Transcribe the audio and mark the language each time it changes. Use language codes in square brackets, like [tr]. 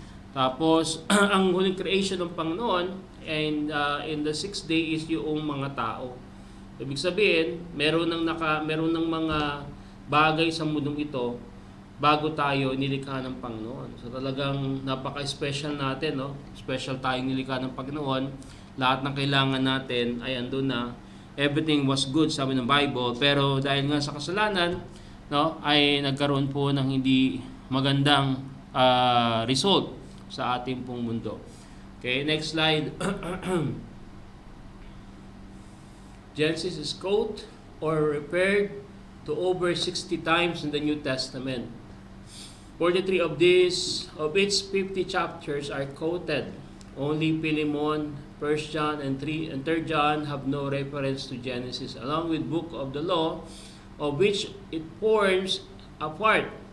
[tl] Tapos ang huling creation ng Panginoon [en] and in the sixth day [tl] is yung mga tao. Ibig sabihin, meron ng mga bagay sa mundong ito bago tayo nilikha ng Panginoon. So talagang napaka-special natin, no? Special tayong nilikha ng Panginoon. Lahat ng kailangan natin ay andun na. [en] Everything was good, [tl] sabi ng Bible. Pero dahil nga sa kasalanan, no, ay nagkaroon po ng hindi magandang result sa ating pong mundo. [en] Okay, next slide. Genesis is quoted or referred to over 60 times in the New Testament. 43 of its 50 chapters are quoted. Only Philemon, 1 John, and 3 and 3 John have no reference to Genesis, along with Book of the Law, of which it forms a part.